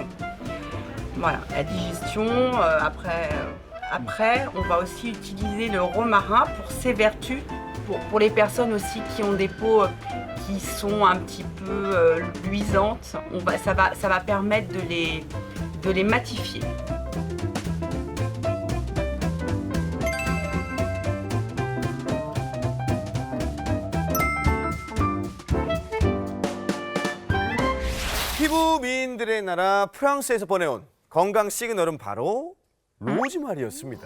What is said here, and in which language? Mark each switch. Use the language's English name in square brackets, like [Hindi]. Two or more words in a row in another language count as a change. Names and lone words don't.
[French] Voilà, la digestion. Après, on va aussi utiliser le romarin pour ses vertus, pour les personnes aussi qui ont des peaux qui sont un petit peu luisantes. Ça va permettre de les matifier. [Korean] 피부 미인들의 나라 프랑스에서 보내온 건강 시그널은 바로 로즈마리였습니다.